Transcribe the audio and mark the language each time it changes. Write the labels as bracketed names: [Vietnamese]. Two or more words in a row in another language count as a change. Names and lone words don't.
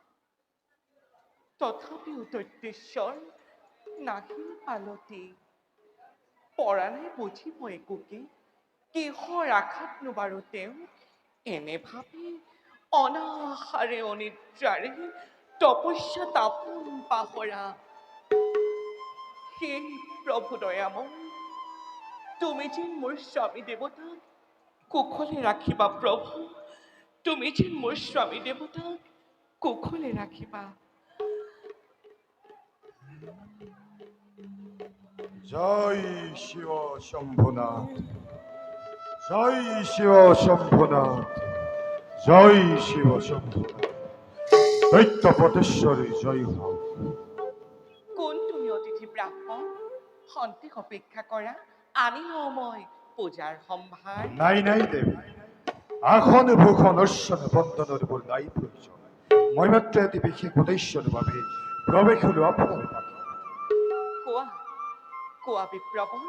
[Assamese] তথাপিও দৈত্যেশ্বৰ নাহিল পালতি পৰা নাই বুজিব একোকে কিহৰ আঘাতনো বাৰু তেওঁ এনে ভাবি অনাহাৰে অনিদ্ৰাৰে তপস্যা তাপন পাহৰা সেই প্ৰভু দয়াময় তুমি যেন মোৰ স্বামী দেৱতাক কুশলে ৰাখিবা প্ৰভু তুমি যেন মোৰ স্বামী দেৱতাক কুশলে ৰাখিবা জয় শিব শম্ভুনাথ জয় শিব শম্ভুনাথ জয় শিব শম্ভুনাথ দৈত্যপটেশ্বরী জয় হোক কোন তুমি অতিথি ব্ৰাহ্মণ সন্তেক অপেক্ষা কৰা আনি লওঁ মই পূজাৰ সম্ভাৰ নাই নাই দেৱ আসন ভূষণ অৰ্চন বন্দনৰ বোৰ নাই প্ৰয়োজন মই মাত্ৰ এটি বিশেষ উদ্দেশ্যৰ বাবে প্ৰৱেশ হলো আপোনাৰ পাখি কোৱা কোৱা বিপ্ৰৱৰ